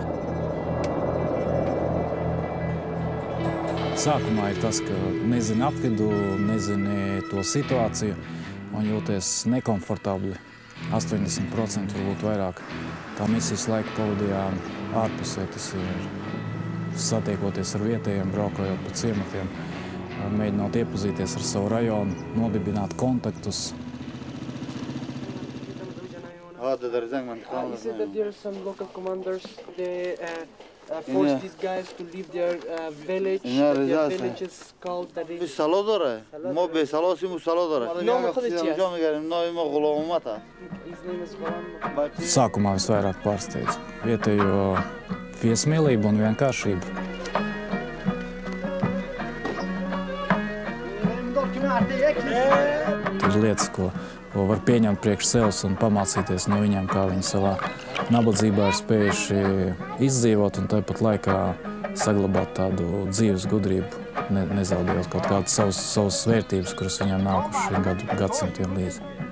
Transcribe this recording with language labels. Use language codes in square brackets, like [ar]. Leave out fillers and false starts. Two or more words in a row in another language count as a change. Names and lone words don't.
[lv] Sākumā ir tas, ka nezini apvidu, nezini to situāciju un jūties nekomfortabli. 80% varbūt vairāk. Tā misijas laiku pavadījām ārpusē, tas ir satiekoties ar vietējiem, braukājot pa ciematiem, mēģinot iepazīties ar savu rajonu, nodibināt kontaktus. [en] He said that there are some local commanders, they force these guys to leave their village. Their village is called that is... His name is Golan. [lv] Sākumā visvairāk pārsteidz vietējo viesmīlību un vienkāršību. Ir lietas, ko var pieņemt priekš sevs un pamācīties no viņiem, kā viņi savā nabadzībā ir spējuši izdzīvot un tāpat laikā saglabāt tādu dzīves gudrību, nezaudējot kaut kādas savas vērtības, kuras viņiem nākuši gadsimtiem līdzi.